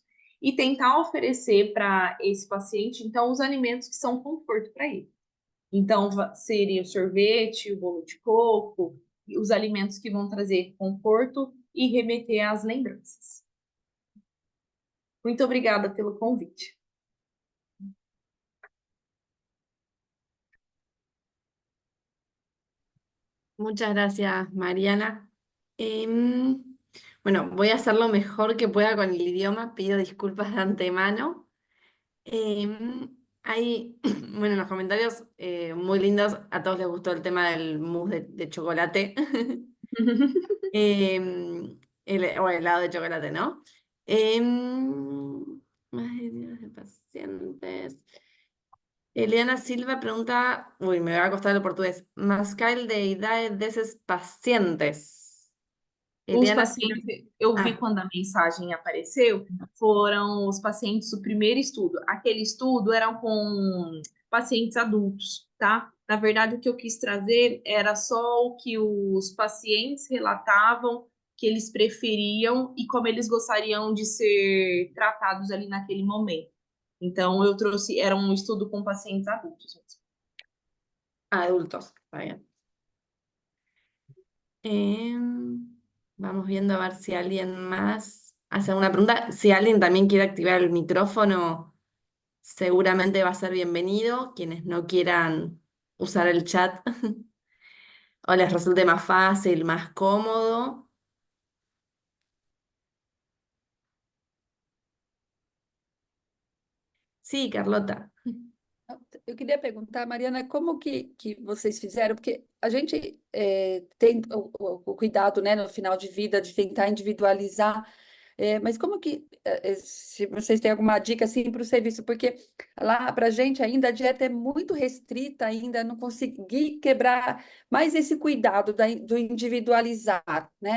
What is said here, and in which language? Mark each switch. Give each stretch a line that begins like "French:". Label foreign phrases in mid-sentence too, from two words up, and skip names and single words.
Portuguese: E tentar oferecer para esse paciente, então, os alimentos que são conforto para ele. Então, seria o sorvete, o bolo de coco, os alimentos que vão trazer conforto e remeter às lembranças. Muito obrigada pelo convite.
Spanish: Muchas gracias, Mariana. Bueno, voy a hacer lo mejor que pueda con el idioma, pido disculpas de antemano. Hay, bueno, en los comentarios muy lindos, a todos les gustó el tema del mousse de chocolate, o helado de chocolate, ¿no? Ay, Dios, de pacientes. Eliana Silva pregunta, uy, me va a costar el portugués,
Portuguese: mascar de idade desses pacientes. Os Eliana Silva. pacientes, eu vi quando a mensagem apareceu, foram os pacientes do primeiro estudo. Aquele estudo era com pacientes adultos, tá? Na verdade, o que eu quis trazer era só o que os pacientes relatavam que eles preferiam e como eles gostariam de ser tratados ali naquele momento. Então, eu trouxe, era um estudo com pacientes adultos mesmo.
Spanish: Adultos, está bien. Vamos viendo a ver si alguien más hace alguna pregunta. Si alguien también quiere activar el micrófono, seguramente va a ser bienvenido. Quienes no quieran usar el chat o les resulte más fácil, más cómodo. Sí, Carlota.
Portuguese: Eu queria perguntar, Mariana, como que vocês fizeram? Porque a gente tem o cuidado, né, no final de vida, de tentar individualizar, mas como que, se vocês têm alguma dica assim para o serviço? Porque lá para a gente ainda a dieta é muito restrita, ainda não consegui quebrar mais esse cuidado do individualizar, né?